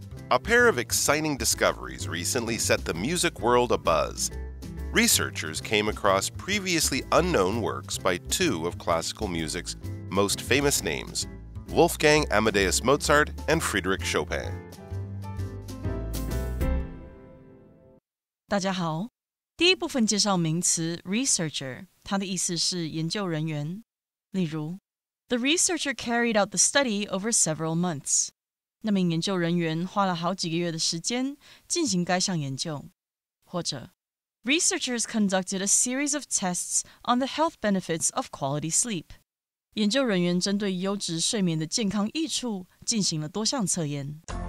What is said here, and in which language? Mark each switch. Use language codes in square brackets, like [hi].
[en] A pair of exciting discoveries recently set the music world abuzz. Researchers came across previously unknown works by two of classical music's most famous names, Wolfgang Amadeus Mozart and Friedrich Chopin. [zh] 大家好。第一部分介绍名词 researcher， 它的意思是研究人员。例如 [en] The researcher carried out the study over several months. [zh] 那名研究人员花了好几个月的时间进行该项研究。或者 [en] Researchers conducted a series of tests on the health benefits of quality sleep. [zh] 研究人员针对优质睡眠的健康益处进行了多项测验。